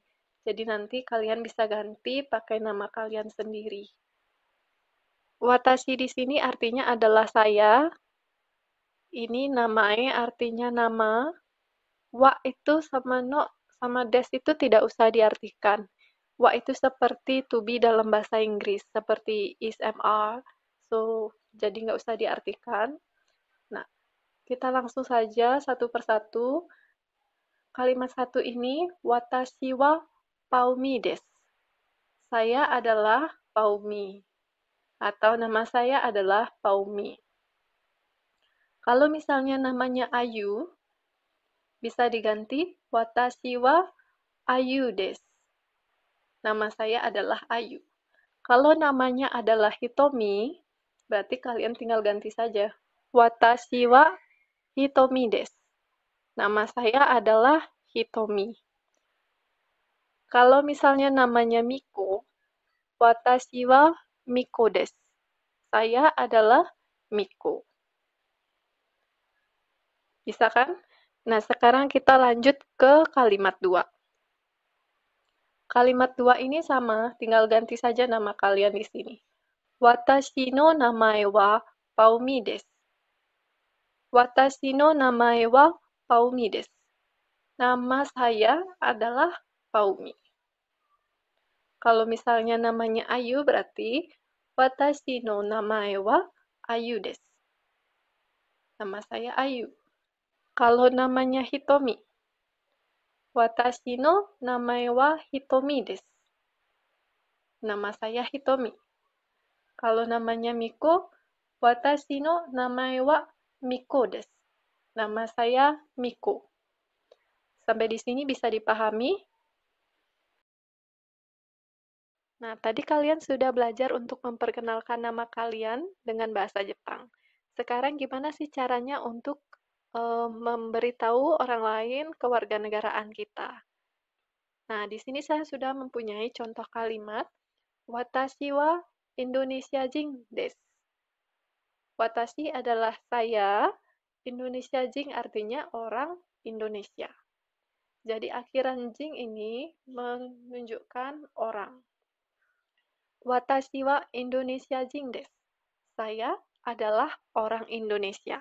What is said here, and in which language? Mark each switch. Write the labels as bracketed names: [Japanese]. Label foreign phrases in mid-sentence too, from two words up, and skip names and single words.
[Indonesian] Jadi nanti kalian bisa ganti pakai nama kalian sendiri. Watashi di sini artinya adalah saya. Ini namae artinya nama. Wa itu sama no sama des itu tidak usah diartikan. Wa itu seperti [English] to be [Indonesian] dalam bahasa Inggris, seperti [English] is, am, are. [Indonesian] So, jadi nggak usah diartikan. Nah, kita langsung saja satu persatu. Kalimat satu ini, [Japanese] 私はパウミです. [Indonesian] Saya adalah Paumi. Atau nama saya adalah Paumi. Kalau misalnya namanya Ayu, bisa diganti [Japanese] 私はアユです. [Indonesian] Nama saya adalah Ayu. Kalau namanya adalah Hitomi, berarti kalian tinggal ganti saja. [Japanese] 私はヒトミです. [Indonesian] Nama saya adalah Hitomi. Kalau misalnya namanya Miko, [Japanese] 私はミコです. [Indonesian] Saya adalah Miko. Bisa kan? Nah, sekarang kita lanjut ke kalimat 2. Kalimat 2 ini sama, tinggal ganti saja nama kalian di sini. [Japanese] 私の名前はパウミです. 私の名前はパウミです. [Indonesian] Nama saya adalah Paumi. Kalau misalnya namanya Ayu berarti [Japanese] 私の名前はアユです. [Indonesian] Nama saya Ayu. Kalau namanya Hitomi, [Japanese] 私の名前はヒトミです. [Indonesian] Nama saya Hitomi. Kalau namanya Miko, [Japanese] 私の名前はミコです. [Indonesian] Nama saya Miko. Sampai di sini bisa dipahami? Nah, tadi kalian sudah belajar untuk memperkenalkan nama kalian dengan bahasa Jepang. Sekarang gimana sih caranya untuk memberitahu orang lain kewarganegaraan kita? Nah, di sini saya sudah mempunyai contoh kalimat [Japanese] 私はインドネシア人です. [Indonesian] Watashi adalah saya, Indonesia jing artinya orang Indonesia. Jadi akhiran jing ini menunjukkan orang. [Japanese] 私はインドネシア人です. [Indonesian] Saya adalah orang Indonesia.